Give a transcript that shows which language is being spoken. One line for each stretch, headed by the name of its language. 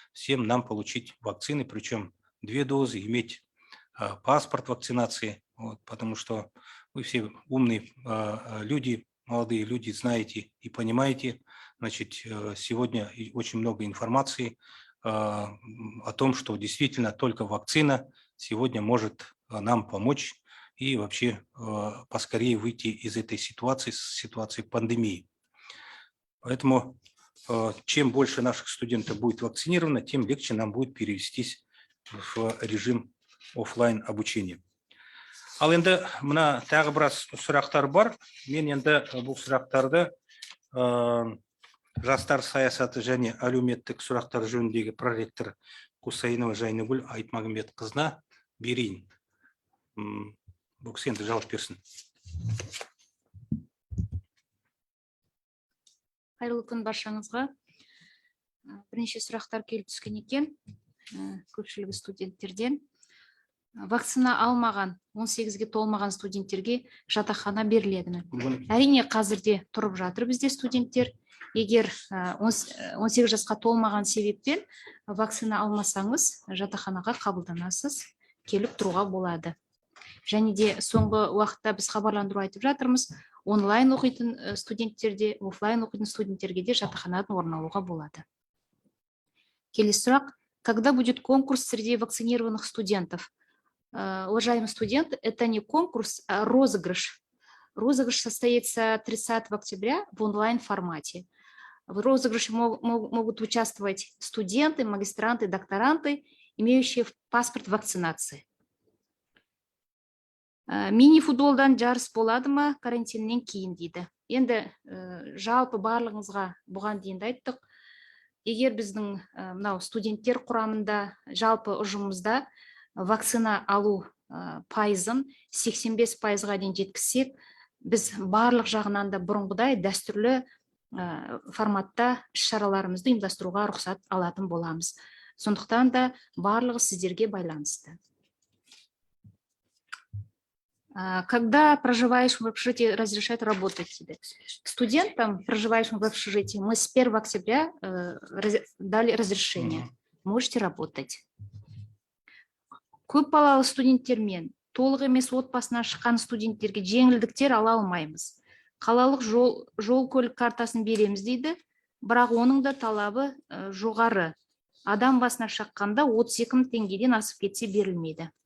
Russian: всем нам получить вакцины, причем 2 дозы, иметь паспорт вакцинации, вот, потому что вы все умные люди, молодые люди, знаете и понимаете, значит, сегодня очень много информации о том, что действительно только вакцина сегодня может нам помочь и вообще поскорее выйти из этой ситуации пандемии. Поэтому чем больше наших студентов будет вакцинировано, тем легче нам будет перевестись в режим офлайн обучения.
Kazakh: Ал енді мына тағы біраз сұрақтар бар. Мен енді бұл сұрақтарды жастар саясаты және әлеуметтік сұрақтар жөніндегі проректор Құсайынова Жайнагүл Айтмағамбетқызына берейін. Бұл кісі енді жауап берсін. Қайырлы күн баршаңызға. Бірнеше сұрақтар келіп түскен екен. Көпшілігі студенттерден. Вакцина алмаған 18-ге толмаған студенттерге жатақхана беріледі ме? Әрине қазірде тұрып жатыр бізде студенттер. Егер 18 жасқа толмаған себеппен вакцина алмасаңыз, жатақханаға қабылданасыз, келіп тұруға болады. Және де соңғы уақытта біз хабарландыру айтып жатырмыз, онлайн оқитын студенттерде, офлайн оқитын студенттерге де жатақханадан орын алуға болады. Келесі сұрақ:
Russian: когда будет конкурс среди вакцинированных студентов? Уважаемые студенты, это не конкурс, а розыгрыш. Розыгрыш состоится 30 октября в онлайн-формате. В розыгрыше могут участвовать студенты, магистранты, докторанты, имеющие паспорт вакцинации.
Kazakh: Мини-футболдан жарыс болады ма карантиннен кейін дейді. Енді жалпы барлығыңызға бұған дейін айттық. Егер біздің студенттер құрамында, жалпы ұжымымызда вакцина алу пайызын 85%-ға дейін жеткізсек, біз барлық жағынан да бұрынғыдай дәстүрлі форматта шараларымызды ұйымдастыруға рұқсат алатын боламыз. Сондықтан да барлығы сіздерге байланысты.
Russian: Когда проживаешь в общежитии, разрешают работать тебе? Студентам, проживающим в общежитии, мы с 1 октября дали разрешение. Можете работать.
Kazakh: Көп балалы студенттермен, толық емес отбасынан шыққан студенттерге жеңілдіктер ала алмаймыз. Қалалық жол көлік картасын береміз дейді, бірақ оның да талабы жоғары. Адам басына шаққанда 32 мың теңгеден асып кетсе берілмейді.